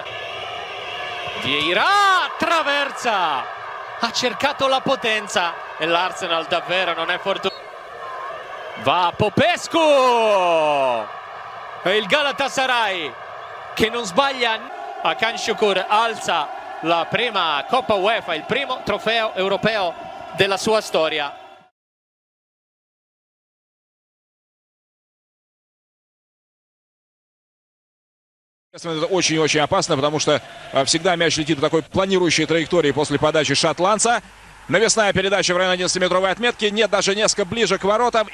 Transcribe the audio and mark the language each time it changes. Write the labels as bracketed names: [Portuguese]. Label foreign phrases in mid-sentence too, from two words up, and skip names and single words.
[Italian] Vieira, traversa, ha cercato la potenza e l'Arsenal davvero non è fortunato. Va Popescu e il Galatasaray che non sbaglia. Hakan Şükür alza la prima Coppa UEFA, il primo trofeo europeo della sua storia. [Russian] Это очень-очень опасно, потому что всегда мяч летит в такой планирующей траектории после подачи шотландца. Навесная передача в районе 11-метровой отметки. Нет, даже несколько ближе к воротам.